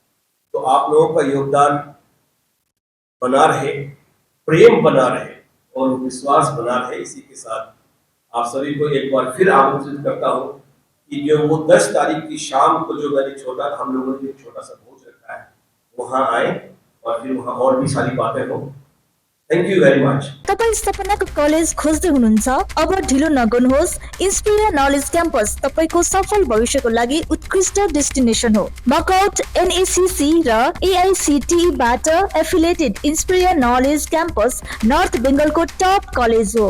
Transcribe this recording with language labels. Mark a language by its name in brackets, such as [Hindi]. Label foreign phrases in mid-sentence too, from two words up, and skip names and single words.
[Hindi] तो आप लोगों का योगदान बना रहे, प्रेम बना रहे और विश्वास बना रहे। इसी के साथ आप सभी को एक बार फिर आमंत्रित करता हूं कि जो वो 10 तारीख की शाम को जो मैंने हम लोगों ने एक छोटा सा भोज रखा है, वहां आए और फिर वहां और भी सारी बातें हो। [English] thank you very much. [Nepali] तपाईं सपनाको कलेज खोज्दै हुनुहुन्छ? अब ढिलो नगर्नुहोस्। इन्स्पिरिया नलेज क्याम्पस तपाईको सफल भविष्यको लागि उत्कृष्ट डेस्टिनेसन हो। मकौट एनएसीसी र एआईसीटीई बाट एफिलिएटेड इन्स्पिरिया नलेज क्याम्पस नर्थ बेंगलको टप कलेज हो।